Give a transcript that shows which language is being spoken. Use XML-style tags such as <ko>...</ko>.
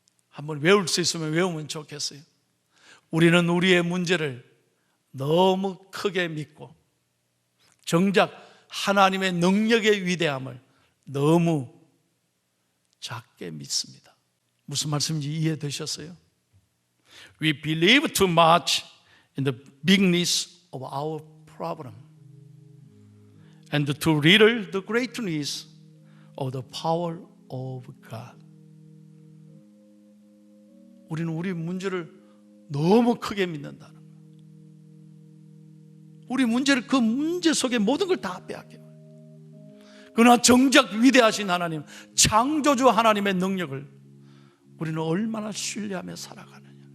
<ko>한번 외울 수 있으면 외우면 좋겠어요. 우리는 우리의 문제를 너무 크게 믿고 정작 하나님의 능력의 위대함을 너무 작게 믿습니다. 무슨 말씀인지 이해되셨어요?</ko> <en>We believe too much in the bigness of our problem and too little the greatness of the power of God.</en> <ko>우리는 우리 문제를 너무 크게 믿는다는 거예요. 우리 문제를 그 문제 속에 모든 걸 다 빼앗겨요. 그러나 정작 위대하신 하나님, 창조주 하나님의 능력을 우리는 얼마나 신뢰하며 살아가느냐.</ko>